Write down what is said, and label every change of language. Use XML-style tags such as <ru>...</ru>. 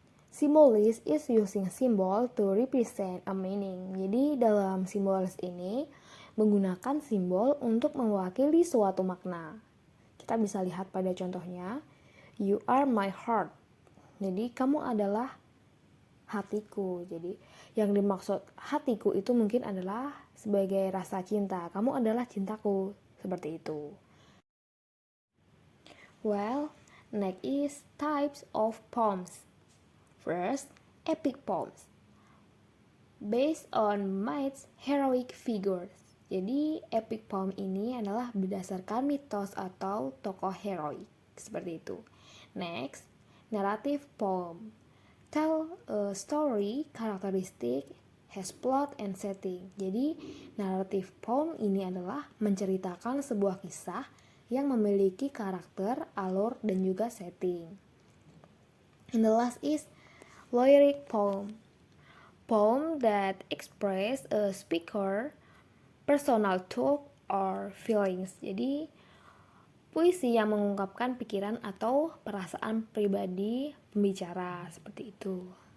<en>Symbolism is using symbol to represent a meaning.</en> <id>Jadi dalam simbolis ini menggunakan simbol untuk mewakili suatu makna. Kita bisa lihat pada contohnya,</id> <en>you are my heart.</en> <id>Jadi kamu adalah hatiku. Jadi yang dimaksud hatiku itu mungkin adalah sebagai rasa cinta. Kamu adalah cintaku. Seperti itu.</id> <en>Well, next is types of poems. First, epic poems. Based on myths, heroic figures.</en> <id>Jadi, epic poem ini adalah berdasarkan mitos atau tokoh heroik. Seperti itu.</id> <en>Next, narrative poem. Tell a story, characteristic, has plot and setting.</en> <id>Jadi, narrative poem ini adalah menceritakan sebuah kisah yang memiliki karakter, alur, dan juga setting.</id> <en>And the last is lyric poem. Poem that express a speaker personal thought or feelings.</en> <id>Jadi puisi yang mengungkapkan pikiran atau perasaan pribadi pembicara, seperti itu.</id>